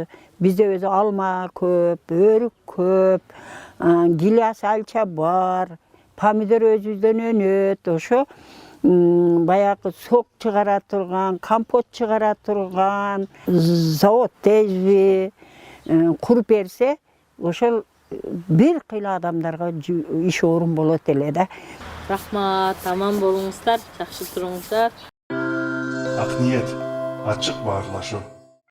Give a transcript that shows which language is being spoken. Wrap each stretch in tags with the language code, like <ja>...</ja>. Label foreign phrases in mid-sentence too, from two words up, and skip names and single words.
<ky>Бизде өзү алма көп, өрүк көп, гилас алча бар, помидор өзүдөн өнөт, ошо баягы сок чыгара турган, компот чыгара турган, завод тезби куруп берсе, ошо бир кыйла адамдарга иш орун болот эле де. Рахмат, аман болуңуздар, жакшы туруңуздар. Ак ниет, ачык баарлашуу.</ky>